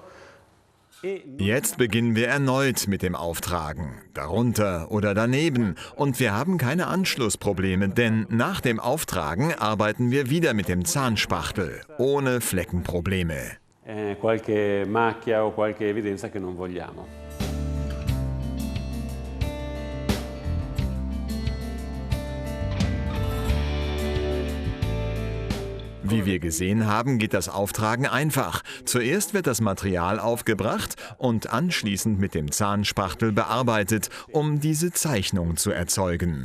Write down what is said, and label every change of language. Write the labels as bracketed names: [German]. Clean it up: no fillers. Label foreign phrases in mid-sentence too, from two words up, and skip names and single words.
[German] Jetzt beginnen wir erneut mit dem Auftragen, darunter oder daneben. Und wir haben keine Anschlussprobleme, denn nach dem Auftragen arbeiten wir wieder mit dem Zahnspachtel, ohne Fleckenprobleme. [Italian] Qualche macchia o qualche evidenza che non vogliamo. [German] Wie wir gesehen haben, geht das Auftragen einfach. Zuerst wird das Material aufgebracht und anschließend mit dem Zahnspachtel bearbeitet, um diese Zeichnung zu erzeugen.